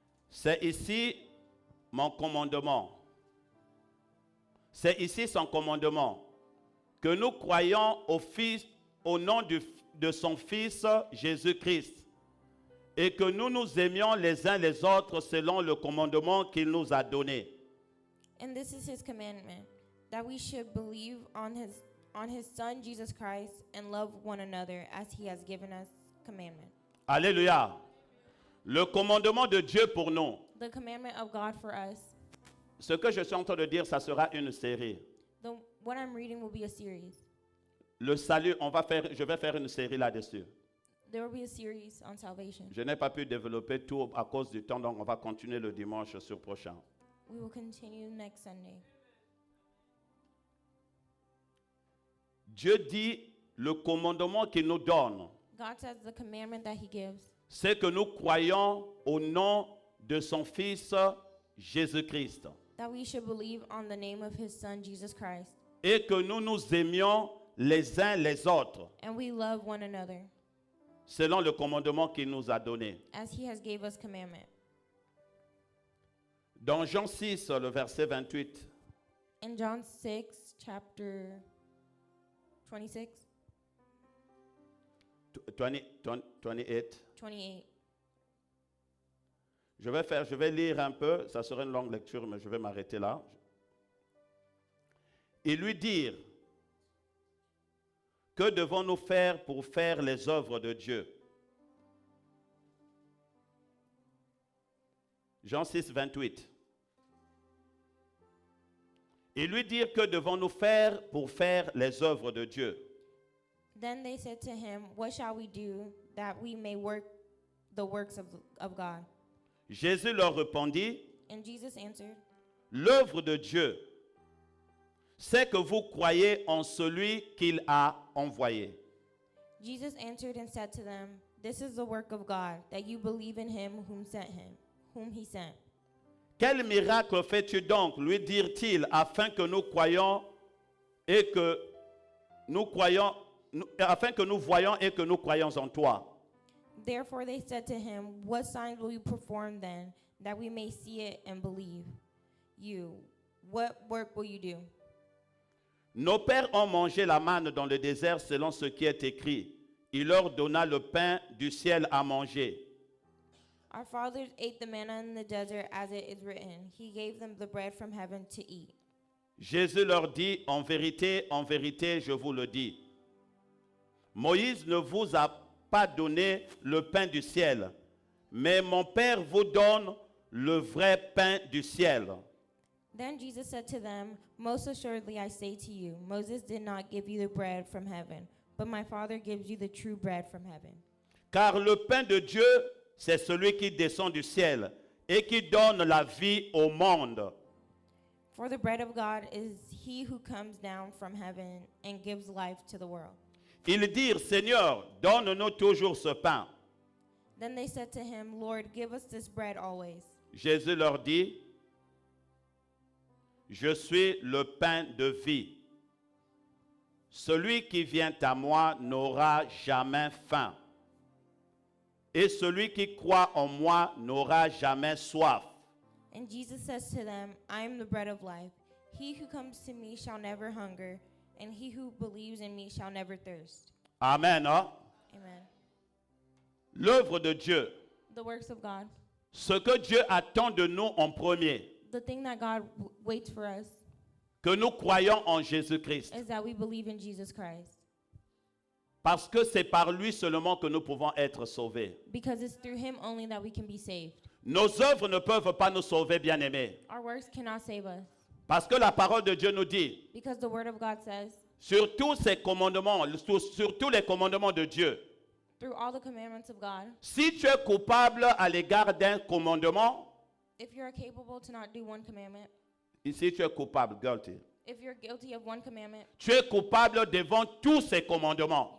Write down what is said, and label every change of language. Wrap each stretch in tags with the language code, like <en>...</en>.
<fr>C'est ici mon commandement. C'est ici son commandement. Que nous croyons au nom de son Fils Jésus-Christ. Et que nous nous aimions les uns les autres selon le commandement qu'il nous a donné.</fr> <en>And this is his commandment, that we should believe on his Son, Jesus Christ, and love one another as he has given us commandment.</en> <fr>Alléluia. Le commandement de Dieu pour nous.</fr> <en>The commandment of God for us.</en> <fr>Ce que je suis en train de dire, ça sera une série.</fr> <en>What I'm reading will be a series.</en> <fr>Le salut, je vais faire une série là-dessus.</fr> <en>There will be a series on salvation.</en> <fr>Je n'ai pas pu développer tout à cause du temps, donc on va continuer le dimanche sur prochain.</fr> <en>We will continue next Sunday.</en> <fr>Dieu dit le commandement qu'il nous donne,</fr> <en>God says the commandment that he gives,</en> <fr>c'est que nous croyons au nom de son Fils Jésus-Christ</fr> <en>that we should believe on the name of his Son, Jesus Christ,</en> <fr>et que nous nous aimions les uns les autres.</fr> <en>and we love one another.</en> <fr>selon le commandement qu'il nous a donné.</fr> <en>as he has gave us commandment.</en> <fr>Dans Jean 6, le verset 28,</fr> <en>In John 6, chapter 26,</en> <fr>28,</fr> <en>28.</en> <fr>je vais lire un peu, ça sera une longue lecture, mais je vais m'arrêter là. Et lui dire, que devons-nous faire pour faire les œuvres de Dieu? Jean 6, 28. Et lui dire, que devons-nous faire pour faire les œuvres de Dieu?</fr> <en>Then they said to him, what shall we do that we may work the works of God?</en> <fr>Jésus leur répondit,</fr> <en>And Jesus answered,</en> <fr>l'œuvre de Dieu, c'est que vous croyez en celui qu'il a envoyé.</fr> <en>Jesus answered and said to them, this is the work of God, that you believe in him, whom he sent.</en> <fr>Quel miracle fais-tu donc, lui dirent-ils, afin que nous croyions et que nous croyons, afin que nous voyions et que nous croyons en toi?</fr> <en>Therefore they said to him, what signs will you perform then, that we may see it and believe you? What work will you do?</en> <fr>Nos pères ont mangé la manne dans le désert selon ce qui est écrit. Il leur donna le pain du ciel à manger.</fr> <en>Our fathers ate the manna in the desert, as it is written. He gave them the bread from heaven to eat.</en> <fr>Jésus leur dit, en vérité, je vous le dis. Moïse ne vous a pas donné le pain du ciel, mais mon Père vous donne le vrai pain du ciel.</fr> <en>Then Jesus said to them, most assuredly I say to you, Moses did not give you the bread from heaven, but my Father gives you the true bread from heaven.</en> <fr>Car le pain de Dieu, c'est celui qui descend du ciel et qui donne la vie au monde.</fr> <en>For the bread of God is he who comes down from heaven and gives life to the world.</en> <fr>Ils dirent, Seigneur, donne-nous toujours ce pain.</fr> <en>Then they said to him, Lord, give us this bread always.</en> <fr>Jésus leur dit, je suis le pain de vie. Celui qui vient à moi n'aura jamais faim. Et celui qui croit en moi n'aura jamais soif.</fr> <en>And Jesus says to them, I am the bread of life. He who comes to me shall never hunger, and he who believes in me shall never thirst.</en> <fr>Amen. Hein? Amen. L'œuvre de Dieu,</fr> <en>The works of God.</en> <fr>ce que Dieu attend de nous en premier,</fr> <en>The thing that God waits for us</en> <fr>que nous croyons en Jésus-Christ.</fr> <en>is that we believe in Jesus Christ.</en> <fr>Parce que c'est par lui seulement que nous pouvons être sauvés.</fr> <en>Because it's through him only that we can be saved.</en> <fr>Nos œuvres ne peuvent pas nous sauver, bien-aimés.</fr> <en>Our works cannot save us.</en> <fr>Parce que la parole de Dieu nous dit,</fr> <en>Because the word of God says,</en> <fr>sur tous ces commandements, sur tous les commandements de Dieu,</fr> <en>through all the commandments of God,</en> <fr>si tu es coupable à l'égard d'un commandement,</fr> <en>if you're capable to not do one commandment,</en> <fr>ici tu es coupable, guilty.</fr> <en>if you're guilty of one commandment,</en> <fr>Tu es coupable devant tous ces commandements.</fr>